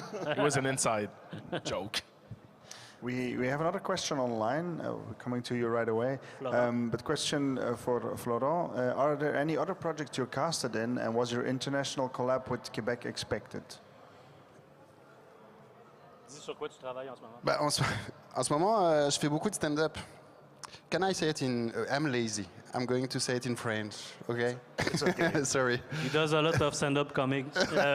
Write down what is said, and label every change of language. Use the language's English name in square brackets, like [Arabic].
[English] It was an inside joke. We have another question online, coming to you right away. But question for Florent. Are there any other projects you're casted in, and was your international collab with Quebec expected? [French] Dis sur quoi tu travailles en ce moment? Bah, en ce moment, je fais beaucoup de stand-up. [English] Can I say it in... I'm lazy. I'm going to say it in French, okay? It's okay. Sorry. He does a lot of stand-up comics